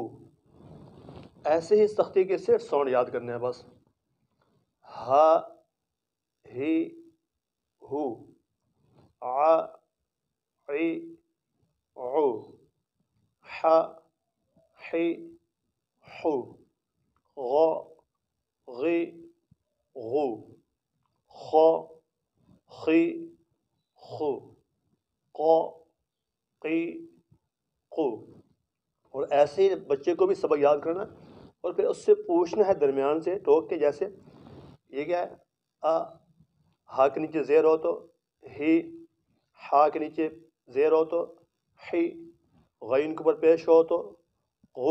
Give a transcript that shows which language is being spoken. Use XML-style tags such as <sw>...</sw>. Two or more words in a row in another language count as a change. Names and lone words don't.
<ur>ایسے ہی اس تختی کے صرف ساؤنڈ یاد کرنے ہیں بس۔</ur> <ar>ہا ہی ہو، ع عی عو، ح حی حو، غ غی غو، خ خی خو، ق قی قو۔</ar> <ur>اور ایسے ہی بچے کو بھی سبق یاد کرنا اور پھر اس سے پوچھنا ہے درمیان سے ٹوک کے، جیسے یہ کیا ہے، ہا کے نیچے زیر ہو تو ہی، ہا کے نیچے زیر ہو تو حی، غین کے اوپر پیش ہو تو غو۔</ur>